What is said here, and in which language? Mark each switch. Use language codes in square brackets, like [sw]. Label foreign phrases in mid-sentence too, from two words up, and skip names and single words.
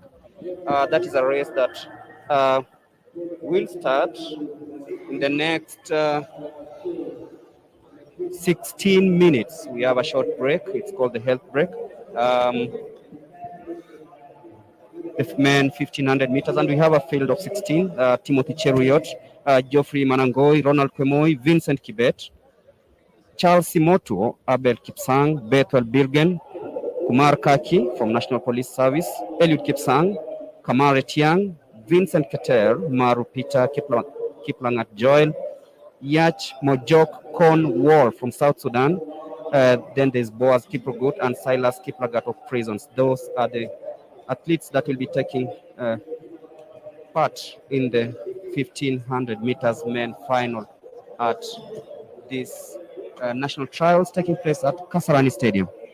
[en] That is a race that will start in the next 16 minutes. We have a short break. It's called the health break. The men 1500 meters, and we have a field of 16. Timothy Cheruiyot, Geoffrey Manangoi, Ronald Kwemoy, Vincent Kibet, Charles Simotuo, Abel Kipsang, Bethel Bilgen, Kumar Kaki from National Police Service, Eliud Kipsang, Kamare Tiang, Vincent Keter, Maru Peter, Kiplangat Joel, Yach Mojok Kon Wall from South Sudan. Then there's Boaz Kiprogut and Silas Kiplagat of Prisons. Those are the athletes that will be taking part in the 1500 meters men final at these national trials taking place at Kasarani Stadium.